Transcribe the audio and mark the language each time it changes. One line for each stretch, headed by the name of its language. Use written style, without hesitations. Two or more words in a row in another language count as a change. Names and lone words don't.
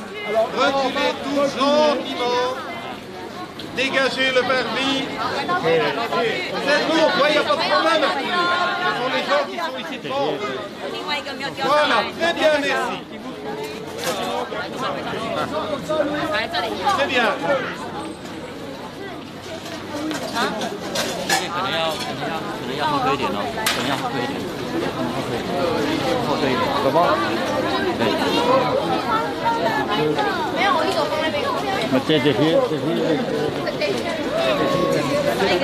French: Alors, reculez tous gentiment. Dégagez le permis. C'est bon, il n'y a pas de problème. Ce sont les gens qui sont ici devant. Voilà, très bien, merci. C'est bien.
Chinese: 可能要后退一点哦，可能要后退一点，后退一点，宝宝。对。没有，我一手放那边。这批。那个。